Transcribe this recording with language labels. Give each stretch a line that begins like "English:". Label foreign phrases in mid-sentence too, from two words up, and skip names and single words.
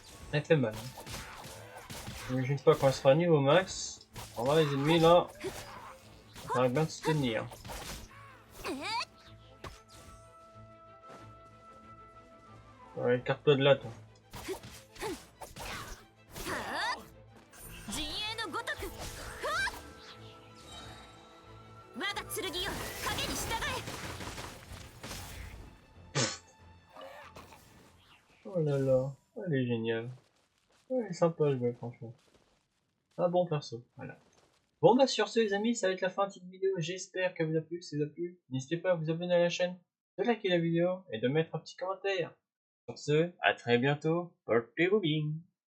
French: Elle fait mal. J'imagine pas quand elle sera niveau max. On va les ennemis là. Ça va bien de se tenir. Ouais, écarte-toi de là, toi.
Japanese: 陣営のごとく我が剣よ影に従え
French: Oh là là, elle est géniale. Elle est sympa à jouer, franchement. Un bon perso, voilà. Bon bah sur ce les amis, ça va être la fin de cette vidéo. J'espère qu'elle vous a plu. Si ça vous a plu, n'hésitez pas à vous abonner à la chaîne, de liker la vidéo et de mettre un petit commentaire. Sur ce, à très bientôt. Portez-vous bien.